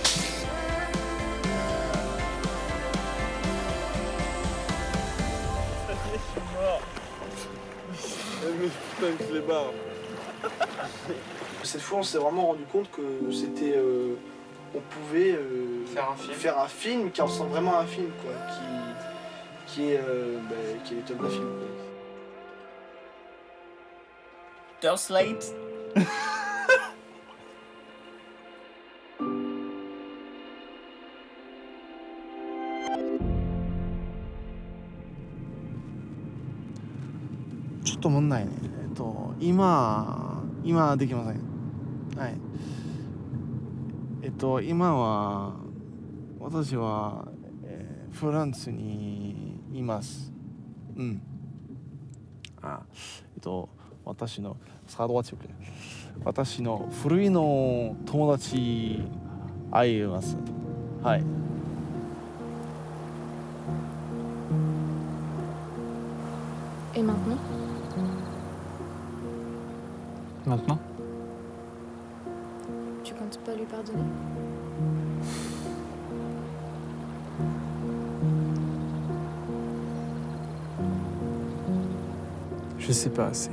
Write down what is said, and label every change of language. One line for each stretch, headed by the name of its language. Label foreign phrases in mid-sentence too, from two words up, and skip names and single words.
French: Cette fois, on s'est vraiment rendu compte que c'était. On pouvait faire un film qui ressemble vraiment à un film, quoi. Qui est le top d'un film, quoi. Slate.
Japanese: 今できません。はい。今は私は、フランスにいます。うん。私の私の古いの友達会います。はい。
French: Et maintenant? Maintenant? Tu comptes pas lui pardonner? Je sais pas assez.